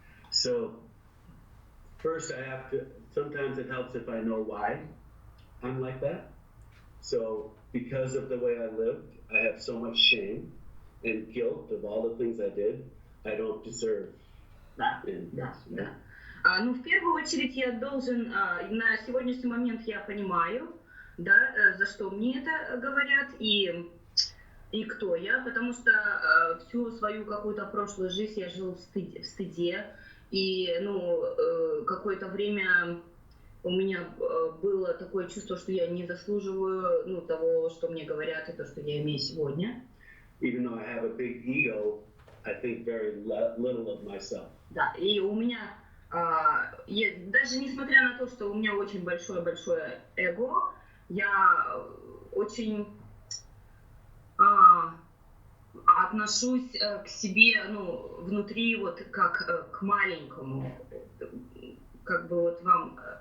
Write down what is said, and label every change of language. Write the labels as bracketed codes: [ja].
[en] So, first I have to, sometimes it helps if I know why I'm like that. So, because of the way I lived, I have so much shame and guilt of all the things I did, I don't deserve. [ru] Да. В первую очередь я должен, на сегодняшний момент я понимаю, да, за что мне это говорят и кто я, потому что всю свою какую-то прошлую жизнь я жил в стыде, и какое-то время у меня было такое чувство, что я не заслуживаю того, что мне говорят, и то, что я имею сегодня. [en] Even though I have a big ego, I think very little of myself. [ru] Да, и у меня даже несмотря на то, что у меня очень большое эго, я очень отношусь к себе, внутри как к маленькому, как бы вам.